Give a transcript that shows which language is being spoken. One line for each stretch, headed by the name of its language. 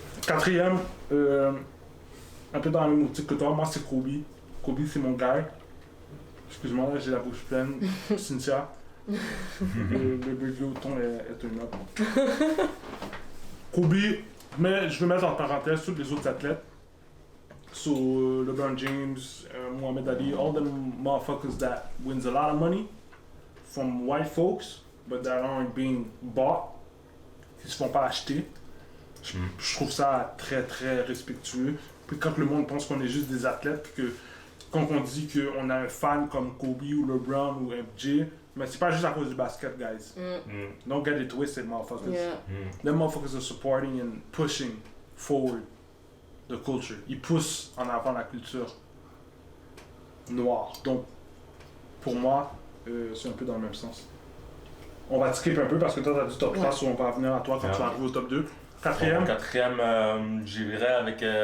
French: 4e, un peu dans la même optique que toi, moi c'est Kobe. Kobe c'est mon gars. Excuse-moi, là j'ai la bouche pleine. Cynthia. Le bébé au ton est un homme. Kobe, mais je vais mettre en parenthèse tous les autres athlètes.
English: So, LeBron James, Muhammad Ali, all them motherfuckers that wins a lot of money from white folks, but that aren't being bought,
French: qui se font pas acheter. Je trouve ça très très respectueux. Puis quand le monde pense qu'on est juste des athlètes, que quand on dit qu'on a un fan comme Kobe ou LeBron ou MJ, mais c'est pas juste à cause du basket, guys.
English: Don't get it twisted, motherfuckers. Them motherfuckers are supporting and pushing forward the culture.
French: Ils poussent en avant la culture noire. Donc, pour moi, c'est un peu dans le même sens. On va skip un peu parce que toi, t'as du top 3, so on va venir à toi quand tu vas arriver au top 2. 4e. 4e, j'irai avec.